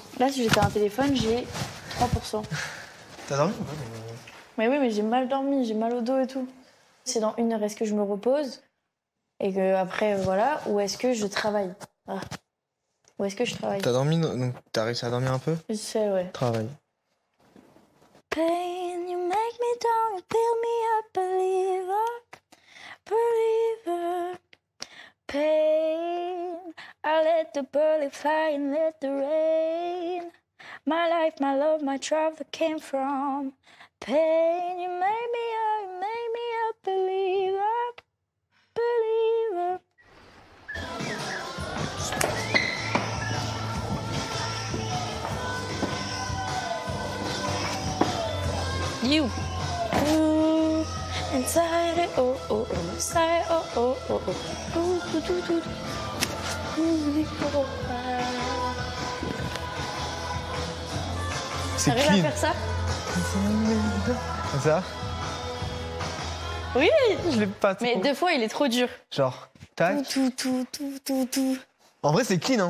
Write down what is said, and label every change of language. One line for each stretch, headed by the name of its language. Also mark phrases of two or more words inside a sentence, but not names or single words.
French: Là, si j'étais à un téléphone, j'ai 3%. T'as dormi? Mais oui, mais j'ai mal dormi, j'ai mal au dos et tout. C'est dans 1 heure, est-ce que je me repose? Et que après, voilà, ou est-ce que je travaille? Ah. Ou est-ce que je travaille? T'as dormi, donc t'as réussi à dormir un peu? Je sais, ouais. Travaille.
English: Pain, you make me down, you build me up, believer. Pain, I let the bullet fly and let the rain. My life, my love, my travel came from pain. You made me a believer. You. Ooh, inside it, oh, oh, oh, inside, oh, oh, oh, oh. Ooh, doo, doo, doo, doo. Ooh, oh,
French: C'est T'arrives clean. à faire ça? Comme ça? Oui. Je l'ai pas trop. Mais 2 fois, il est trop dur. Genre, tac. Tout. En vrai, c'est clean, hein.